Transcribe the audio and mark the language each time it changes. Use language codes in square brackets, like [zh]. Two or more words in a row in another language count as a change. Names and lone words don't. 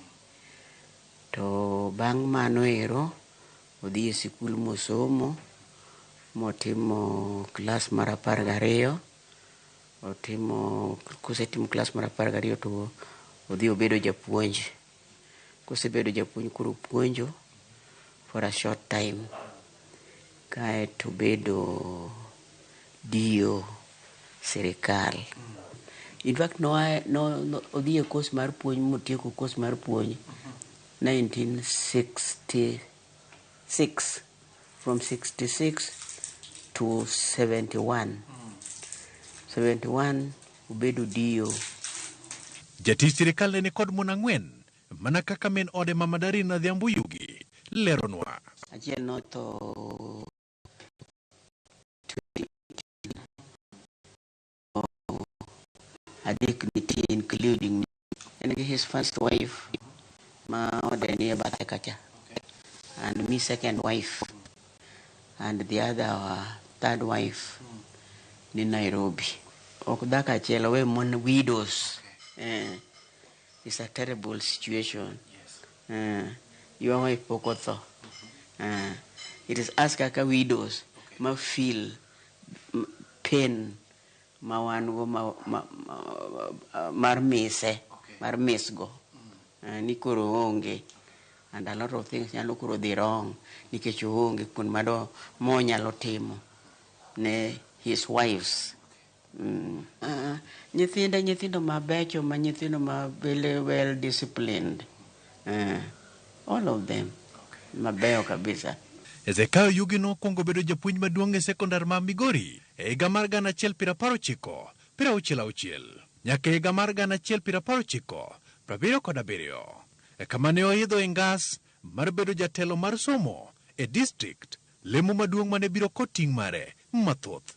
[luo] To bang' mano ero odhi e sikul mosomo motimo klas mar 12. Kosetimo klas mar 12 to odhi obedo japuonj. Kosebedo japuonj koro puonjo [en] for a short time. [luo] Kae to bedo dio sirikal. [en] In fact [luo] odhi e course mar puonj motieko course mar puonj 1966, [en] from 66 to 71. [luo] 71 ubedo dio. Jatich sirikal ne kod mon ang'wen mana kaka min ode Mama Doreen Oyugi leronwa. Achiel notho dignity [en] including me. And his first wife [luo] ma ode ni bathe kacha, [en] and me second wife, and the other third wife ni Nairobi. [luo] Ok daka achiel we mon widows. [en] It's a terrible situation. Your wife [luo] pokotho. [en] It is us [luo] kaka widows ma [en] feel pain [luo] ma wan go mar mise mar misgo ni koro onge, [en] and a lot of things [luo] nyalo koro dhi wrong nikech onge kun mado mo nyalo timo ne [en] his wives. [luo] Nyithindo mabecho ma nyithindo ma [en] well disciplined, all of them [luo] mabeyo kabisa. Hezekiah Oyugi nokwongo bedo japuonj maduong' e sekondar ma Migori e higa mar 1966 nyaka e higa mar 1977 kama ne oidho e ngas mar bedo jatelo mar somo e district, lemo maduong' mane biro koting' mare mathoth.